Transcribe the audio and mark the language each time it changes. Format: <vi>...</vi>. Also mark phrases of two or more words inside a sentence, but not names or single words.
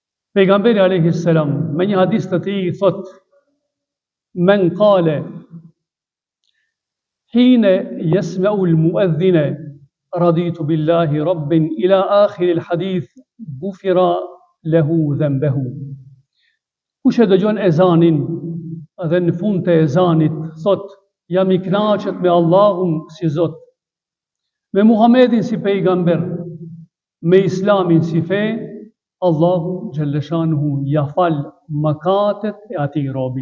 <ar>Pejgamberi عليه السلام</ar> <sq>me një hadis të tij thot:</sq> <ar>"من قال حين يسمع المؤذن رضيت بالله ربا إلى آخر الحديث غفر له ذنبه."</ar> <sq>Kush e dëgjon ezanin dhe në fund të ezanit thot: "Jam I kënaqur me Allahun si Zot, me Muhamedin si pejgamber, me Islamin si fe, Allahu xhallashanuhu ja fal mëkatet e atij robi."</sq>